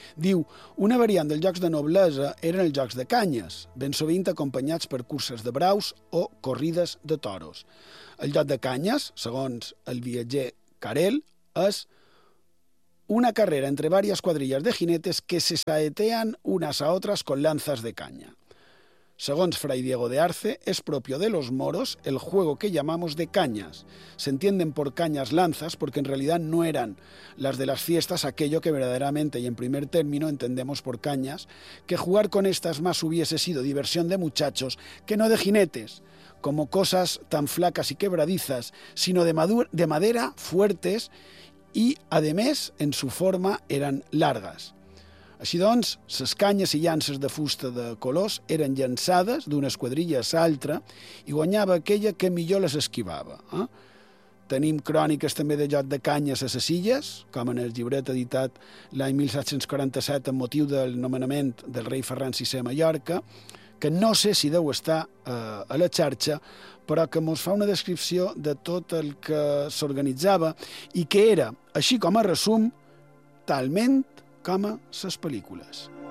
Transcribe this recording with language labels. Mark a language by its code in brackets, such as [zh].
[ca] Diu, una variant dels jocs de noblesa eren els jocs de canyes, ben sovint acompanyats per curses de braus o corrides de toros. El joc de canyes, segons el viatger Carel, és una carrera entre diverses quadrilles de [es] jinetes que se saetean unes a altres con lanzas de caña. Segons Fray Diego de Arce, es propio de los moros el juego que llamamos de cañas. Se entienden por cañas lanzas porque en realidad no eran las de las fiestas aquello que verdaderamente y en primer término entendemos por cañas, que jugar con estas más hubiese sido diversión de muchachos que no de jinetes, como cosas tan flacas y quebradizas, sino de madera fuertes y además en su forma eran largas. [ca] Així doncs, les canyes i llances de fusta de colors eren llançades d'una esquadrilla a l'altra i guanyava aquella que millor les esquivava. Tenim cròniques també de joc de canyes a les illes, com en el llibret editat l'any 1747 amb motiu del nomenament del rei Ferran VI a Mallorca, que no sé si deu estar a la xarxa, però que mos fa una descripció de tot el que s'organitzava i que era, així com a resum, talment com a les pel·lícules.